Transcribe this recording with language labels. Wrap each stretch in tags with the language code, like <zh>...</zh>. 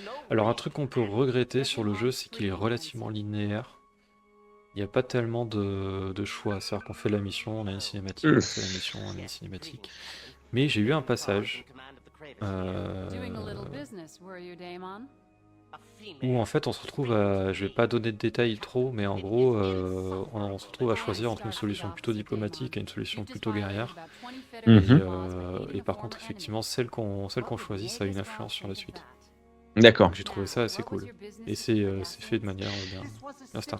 <fr>Alors, un truc qu'on peut regretter sur le jeu, c'est qu'il est relativement linéaire. Il n'y a pas tellement de choix. C'est-à-dire qu'on fait la mission, on a une cinématique, on fait la mission, on a une cinématique. Mais j'ai eu un passage</fr> <en>Doing a little business, were you, Daemon?</en> <fr>où en fait on se retrouve à, je vais pas donner de détails trop, mais en gros on se retrouve à choisir entre une solution plutôt diplomatique et une solution plutôt guerrière. Mhm. Et par contre effectivement celle qu'on choisit ça a une influence sur la suite. D'accord. Donc j'ai trouvé ça assez cool. Et c'est fait de manière bien Star</fr>